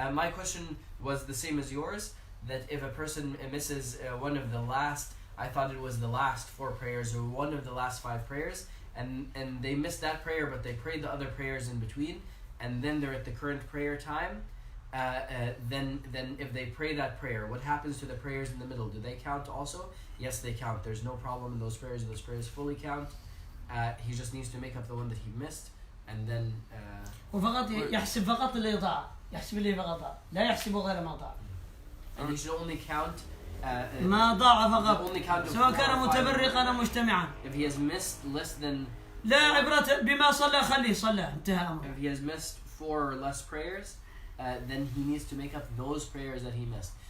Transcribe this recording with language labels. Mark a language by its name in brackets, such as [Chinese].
[English] my question was the same as yours, that if a person misses one of the last, I thought it was the last 4 prayers or one of the last 5 prayers, and they missed that prayer but they prayed the other prayers in between, and then they're at the current prayer time, then if they pray that prayer, what happens to the prayers in the middle? Do they count also? Yes, they count. There's no problem in those prayers. Those prayers fully count. He just needs to make up the one that he missed, and then [Arabic] وفقط يحسب فقط اللي ضاع، يحسب اللي فقط ضاع، لا يحسب غير ما ضاع. [English] And he should only count [Arabic] ما ضاع فقط، سواء كان متبرقا أو مجتمعا. [English] If he has missed less than [Arabic] لا عبرة بما صلى خليه صلى انتهى أمره. [English] If he has missed 4 or less prayers, then he needs to make up those prayers that he missed.